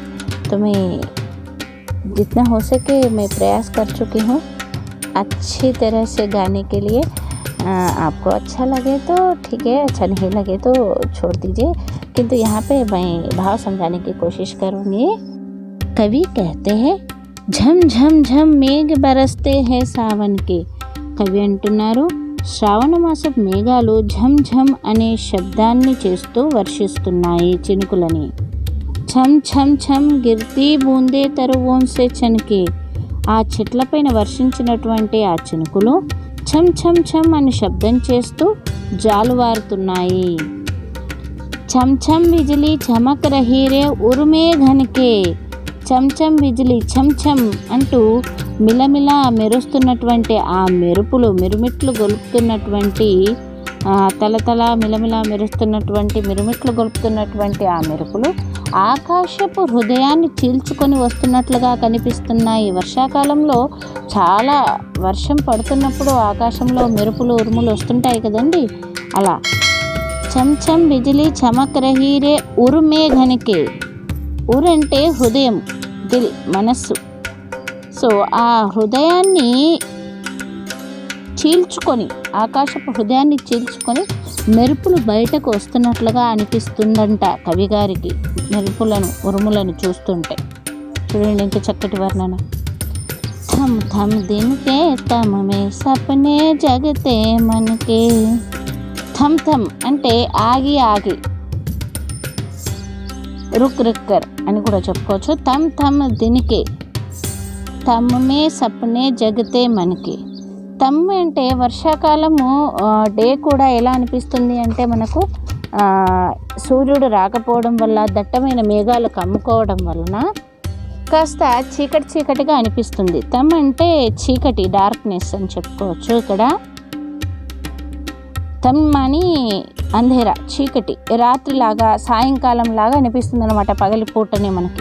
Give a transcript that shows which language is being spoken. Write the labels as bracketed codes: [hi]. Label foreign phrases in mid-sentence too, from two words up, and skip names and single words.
[hi] तो मैं जितना हो सके मैं प्रयास कर चुकी हूँ अच्छी तरह से गाने के लिए। आपको अच्छा लगे तो ठीक है, अच्छा नहीं लगे तो छोड़ दीजिए, किंतु यहाँ पे मैं भाव समझाने की कोशिश करूँगी। कवि कहते हैं, झम झम झम मेघ बरसते हैं सावन के। [te] कवि अंటున్నారు, శ్రావణ మాసపు మేఘాలు ఝమ్ ఝమ్ అనే శబ్దాన్ని చేస్తూ వర్షిస్తున్నాయి చినుకులని. [hi] छम छम छम गिरती बूँदें तरुवोंसे छनके. [te] ఆ చెట్లపైన వర్షించినటువంటి ఆ చినుకులు ఛమ్ ఛమ్ ఛమ్ అని శబ్దం చేస్తూ జాలువారుతున్నాయి. [hi] छम छम बिजली चमक रही रे उरमे घनके. छम छम बिजली [te] ఛమ్ ఛమ్ అంటూ మిలమిలా మెరుస్తున్నటువంటి ఆ మెరుపులు, మిరుమిట్లు గొలుపుతున్నటువంటి తలతల మిలమిలా మెరుస్తున్నటువంటి మిరుమిట్లు గొలుపుతున్నటువంటి ఆ మెరుపులు ఆకాశపు హృదయాన్ని చీల్చుకొని వస్తున్నట్లుగా కనిపిస్తున్నాయి. వర్షాకాలంలో చాలా వర్షం పడుతున్నప్పుడు ఆకాశంలో మెరుపులు ఉరుములు వస్తుంటాయి కదండి, అలా. [hi] चम चम बिजली चमक रही रे उरमे घनके. [te] ఉర్ అంటే హృదయం, దిల్ మనస్సు. సో ఆ హృదయాన్ని చీల్చుకొని, ఆకాశపు హృదయాన్ని చీల్చుకొని మెరుపులు బయటకు వస్తున్నట్లుగా అనిపిస్తుందంట కవిగారికి, మెరుపులను ఉరుములను చూస్తుంటే. చూడండి ఎంత చక్కటి వర్ణన. [hi] थम थम दिनके तम मे सपने जगते मनके. [te] థమ్ థమ్ అంటే ఆగి ఆగి, [hi] रुक रुककर [te] అని కూడా చెప్పుకోవచ్చు. [hi] थम थम दिनके तम मे सपने जगते मनकि. [te] తమ్ అంటే వర్షాకాలము డే కూడా ఎలా అనిపిస్తుంది అంటే మనకు సూర్యుడు రాకపోవడం వల్ల, దట్టమైన మేఘాలు కమ్ముకోవడం వలన కాస్త చీకటి చీకటిగా అనిపిస్తుంది. తమ్ అంటే చీకటి, డార్క్నెస్ అని చెప్పుకోవచ్చు. ఇక్కడ తమ్ అని అంధేరా, చీకటి, రాత్రిలాగా సాయంకాలం లాగా అనిపిస్తుంది అనమాట పగలిపూటనే మనకి.